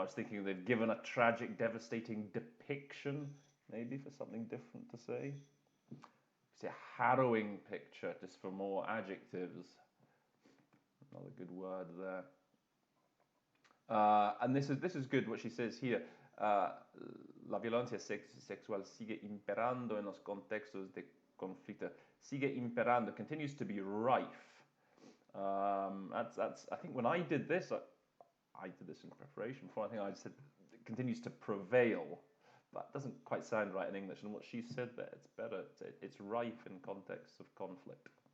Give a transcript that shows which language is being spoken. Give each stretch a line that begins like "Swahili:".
English: I was thinking they've given a tragic, devastating depiction, maybe for something different to say. It's a harrowing picture, just for more adjectives. Another good word there. And this is good what she says here.
Spanish: La violencia sexual sigue imperando en los contextos de conflicto. Sigue imperando,
English: continues to be rife. That's. I think when I did this, I did this in preparation for. I think I said it continues to prevail. That doesn't quite sound right in English. And what she said there, it's better. It's rife in contexts of conflict.